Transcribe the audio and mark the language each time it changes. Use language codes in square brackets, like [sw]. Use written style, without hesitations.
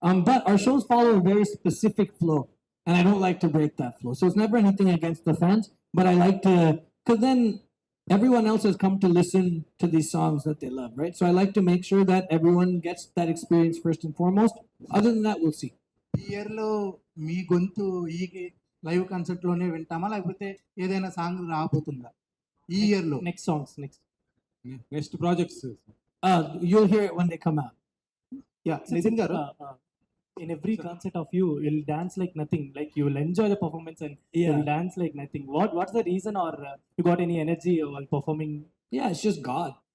[en] But our shows follow a very specific flow, and I don't like to break that flow. So it's never anything against the fans, but I like to, because then everyone else has come to listen to these songs that they love, right? So I like to make sure that everyone gets that experience first and foremost. Other than that, we'll see. [te] ఈ year లో మీ గొంతు ఈ live concert లోనే వింటామా లేకపోతే ఏదైనా song రాబోతుందా ఈ year లో? [en] Next songs, next. Next projects You'll hear it when they come out. [te] Yeah Nitin గారు, [en] In every concert of you, you'll dance like nothing. Like you will enjoy the performance and you'll dance like nothing. What's the reason, or you got any energy while performing? Yeah, it's just God.